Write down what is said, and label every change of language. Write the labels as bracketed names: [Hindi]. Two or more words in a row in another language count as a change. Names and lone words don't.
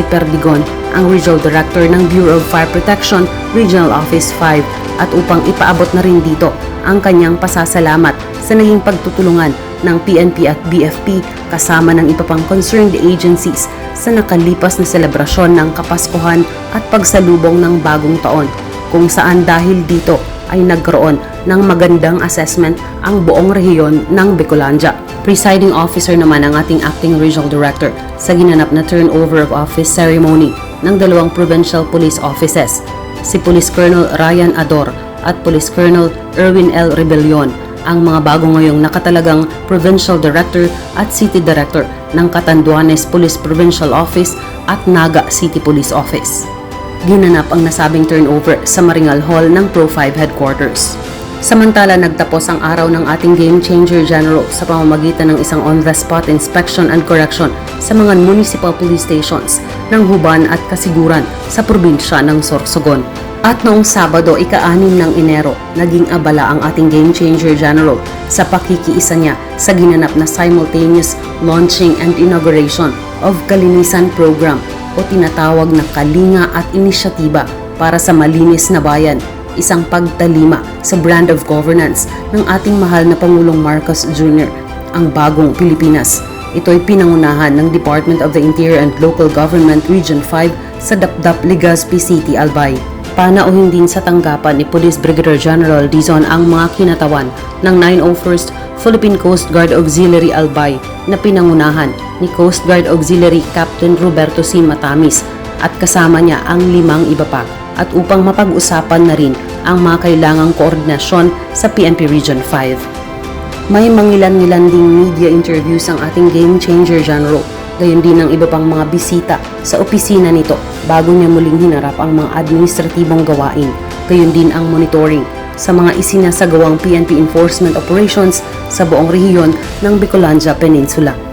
[Filipino] Perdigon, ang [English] Regional Director [Filipino] ng Bureau of Fire Protection Regional Office 5, at upang ipaabot na rin dito ang kanyang pasasalamat sa naging pagtutulungan ng PNP at BFP kasama ng iba pang [English] concerned agencies [Filipino] sa nakalipas na selebrasyon ng Kapaskuhan at pagsalubong ng bagong taon, kung saan dahil dito ay nagkaroon ng magandang assessment ang buong rehiyon ng Bicolandia. [English] Presiding officer [Filipino] naman ang ating [English] acting regional director [Filipino] sa ginanap na [English] turnover of office ceremony [Filipino] ng dalawang [English] provincial police offices, [Filipino] si Police Colonel Ryan Ador at Police Colonel Erwin L. Rebellion, ang mga bago ngayong nakatalagang [English] Provincial Director [Filipino] at [English] City Director [Filipino] ng Catanduanes Police Provincial Office at Naga City Police Office. Ginanap ang nasabing turnover sa Maringal Hall ng Pro 5 Headquarters. Samantala, nagtapos ang araw ng ating [English] Game Changer General [Filipino] sa pamamagitan ng isang [English] on-the-spot inspection and correction [Filipino] sa mga [English] municipal police stations [Filipino] ng Huban at Kasiguran sa probinsya ng Sorsogon. At noong Sabado, ika-6 ng Enero, naging abala ang ating [English] Game Changer General [Filipino] sa pakikiisa niya sa ginanap na [English] simultaneous launching and inauguration of Kalinisan Program [Filipino] o tinatawag na Kalinga at Inisyatiba para sa Malinis na Bayan, isang pagtalima sa [English] brand of governance [Filipino] ng ating mahal na Pangulong Marcos Jr., ang bagong Pilipinas. Ito'y pinangunahan ng Department of the Interior and Local Government Region 5 sa Dapdap, Legazpi City, Albay. Panauhin din sa tanggapan ni Police Brigadier General Dizon ang mga kinatawan ng 901st Philippine Coast Guard Auxiliary Albay na pinangunahan ni Coast Guard Auxiliary Captain Roberto C. Matamis at kasama niya ang 5 iba pa, at upang mapag-usapan na rin ang mga kailangang koordinasyon sa PNP Region 5. May mangilan-ngilan ding [English] media interviews [Filipino] ang ating [English] Game Changer General, [Filipino] gayon din ang iba pang mga bisita sa opisina nito bago niya muling hinarap ang mga administratibong gawain, gayon din ang monitoring sa mga isinasagawang PNP [English] enforcement operations [Filipino] sa buong rehiyon ng Bicolandia Peninsula.